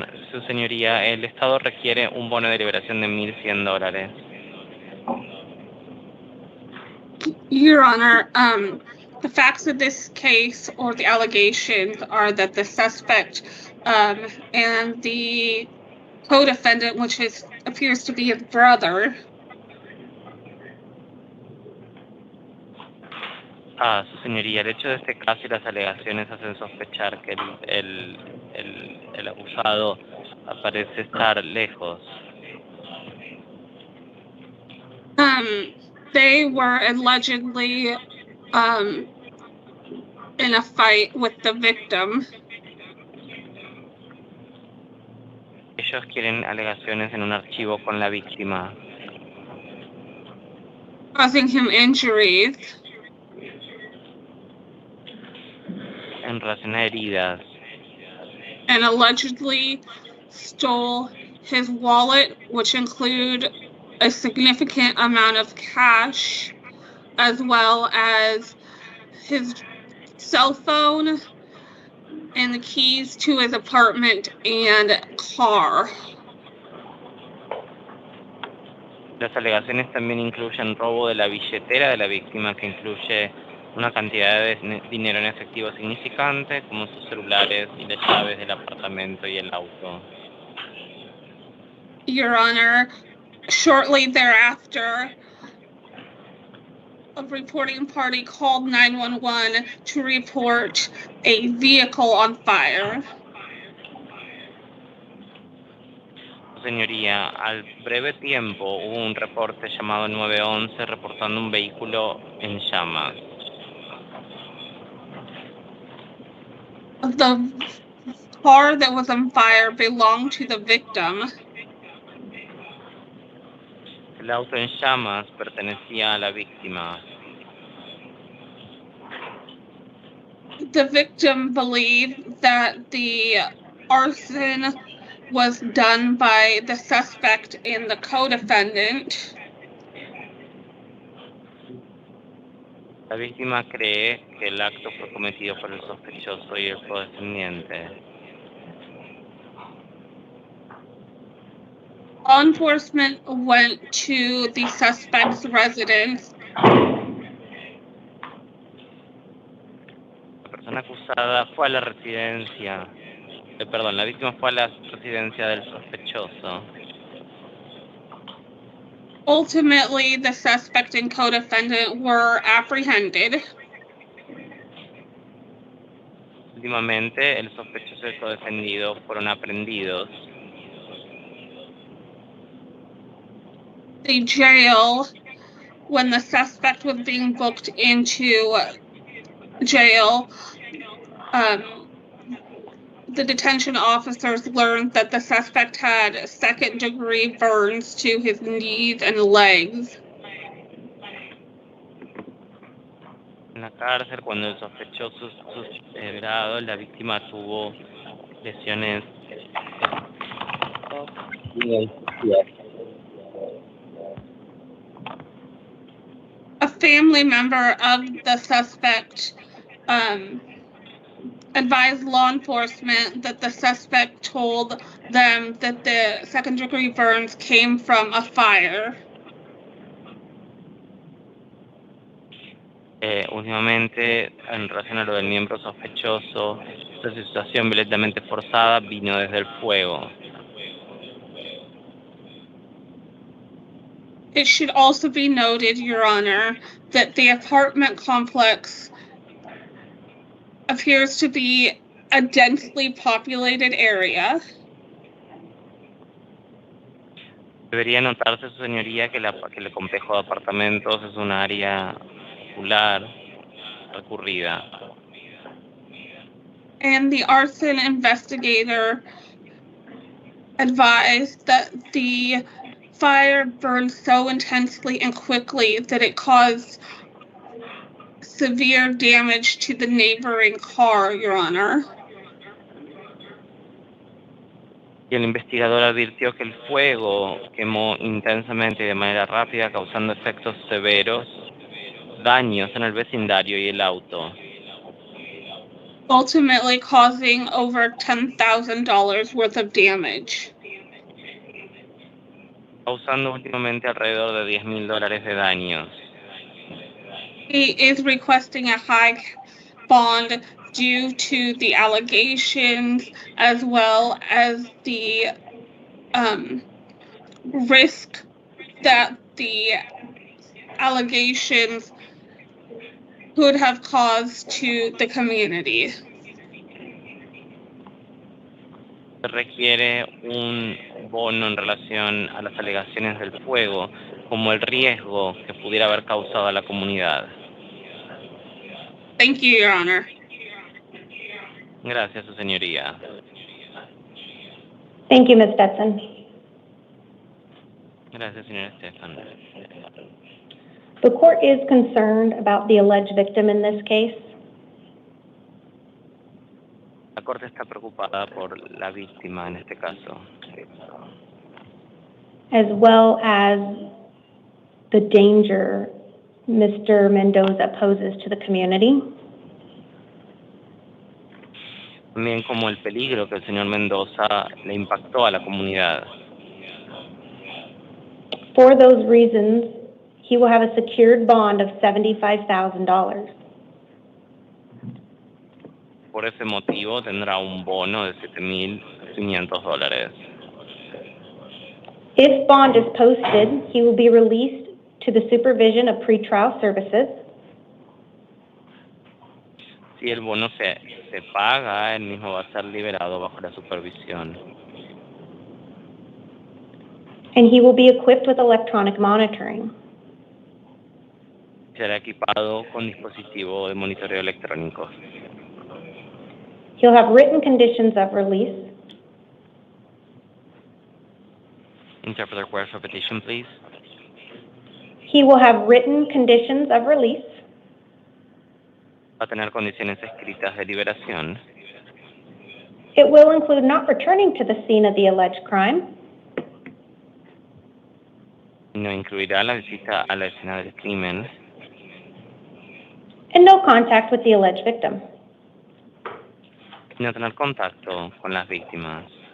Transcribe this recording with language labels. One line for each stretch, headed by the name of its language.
Spanish: Su señoría, el Estado requiere un bono de liberación de $1,100.
English: Your Honor, the facts of this case or the allegations are that the suspect and the co-defendant, which appears to be his brother.
Spanish: Su señoría, el hecho de este caso y las alegaciones hacen sospechar que el acusado parece estar lejos.
English: They were allegedly in a fight with the victim.
Spanish: Ellos quieren alegaciones en un archivo con la víctima.
English: Causing him injuries.
Spanish: En relación a heridas.
English: And allegedly stole his wallet, which include a significant amount of cash, as well as his cell phone and the keys to his apartment and car.
Spanish: Las alegaciones también incluyen robo de la billetera de la víctima, que incluye una cantidad de dinero en efectivo significante, como sus celulares y las llaves del apartamento y el auto.
English: Your Honor, shortly thereafter, a reporting party called 911 to report a vehicle on fire.
Spanish: Señoría, al breve tiempo hubo un reporte llamado 911 reportando un vehículo en llamas.
English: The car that was on fire belonged to the victim.
Spanish: El auto en llamas pertenecía a la víctima.
English: The victim believed that the arson was done by the suspect and the co-defendant.
Spanish: La víctima cree que el acto fue cometido por el sospechoso y el co-defendiente.
English: Law enforcement went to the suspect's residence.
Spanish: La persona acusada fue a la residencia. La víctima fue a la residencia del sospechoso.
English: Ultimately, the suspect and co-defendant were apprehended.
Spanish: Últimamente, el sospechoso y el co-defendido fueron aprehendidos.
English: The jail, when the suspect was being booked into jail, the detention officers learned that the suspect had second-degree burns to his knees and legs.
Spanish: En la cárcel, cuando el sospechoso fue liberado, la víctima tuvo lesiones.
English: A family member of the suspect advised law enforcement that the suspect told them that the second-degree burns came from a fire.
Spanish: Últimamente, en relación a lo del miembro sospechoso, esta situación violentamente forzada vino desde el fuego.
English: It should also be noted, Your Honor, that the apartment complex appears to be a densely populated area.
Spanish: Debería notarse, su señoría, que el complejo de apartamentos es un área popular, recurrida.
English: And the arson investigator advised that the fire burned so intensely and quickly that it caused severe damage to the neighboring car, Your Honor.
Spanish: Y el investigador advirtió que el fuego quemó intensamente y de manera rápida, causando efectos severos, daños en el vecindario y el auto.
English: ultimately causing over $10,000 worth of damage.
Spanish: Causando últimamente alrededor de $10,000 de daños.
English: He is requesting a high bond due to the allegations as well as the risk that the allegations could have caused to the community.
Spanish: Se requiere un bono en relación a las alegaciones del fuego, como el riesgo que pudiera haber causado a la comunidad.
English: Thank you, Your Honor.
Spanish: Gracias, su señoría.
English: Thank you, Ms. Stetson.
Spanish: Gracias, señor Estefan.
English: The court is concerned about the alleged victim in this case.
Spanish: La Corte está preocupada por la víctima en este caso,
English: as well as the danger Mr. Mendoza poses to the community.
Spanish: también como el peligro que el señor Mendoza le impactó a la comunidad.
English: For those reasons, he will have a secured bond of $75,000.
Spanish: Por ese motivo tendrá un bono de $7,500.
English: If bond is posted, he will be released to the supervision of pretrial services.
Spanish: Si el bono se paga, él mismo va a ser liberado bajo la supervisión.
English: And he will be equipped with electronic monitoring.
Spanish: Será equipado con dispositivo de monitoreo electrónico.
English: He'll have written conditions of release. Interpreter requires repetition, please. He will have written conditions of release.
Spanish: Va a tener condiciones escritas de liberación.
English: It will include not returning to the scene of the alleged crime.
Spanish: No incluirá la visita a la escena del crimen.
English: And no contact with the alleged victim.
Spanish: No tener contacto con las víctimas.